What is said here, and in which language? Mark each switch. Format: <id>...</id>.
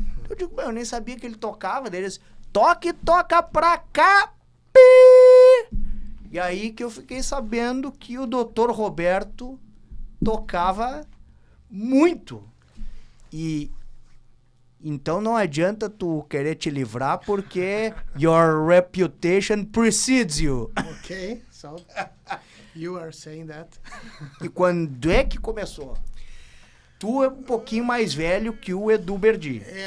<pt>Eu digo, eu nem sabia que ele tocava. Daí ele disse, toca pra cá, pi. E aí que eu fiquei sabendo que o Dr. Roberto tocava muito. E então não adianta tu querer te livrar porque</pt> <en>your reputation precedes you. Ok, so you are saying that.</en> <pt>E quando é que começou? Tu é um pouquinho mais velho que o Edu Berdi.</pt>